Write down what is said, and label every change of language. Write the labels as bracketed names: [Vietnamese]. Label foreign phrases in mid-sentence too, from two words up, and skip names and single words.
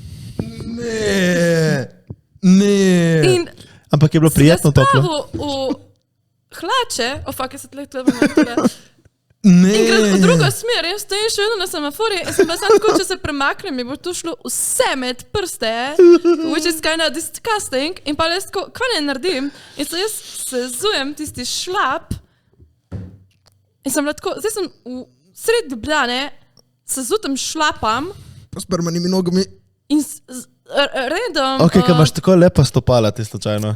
[Slovenian] Ne. In Ampak je bilo prijetno toplo. v hlače, fuck, jaz se tle tole. Ne. In gre v drugo smer, jaz stojim še vedno na semaforju in sem pa samo tako, če se premaknem, mi bo to šlo vse med prste, [English] which is kind of disgusting. [Slovenian] In pa jaz tako, kaj ne naredim? In so jaz sezujem tisti šlap in sem bila tako, zdaj sem v sred Ljubljane, sezutem šlapam Pa s prmanimi nogami. in redom... Ok, kaj imaš tako lepa stopala ti slučajno.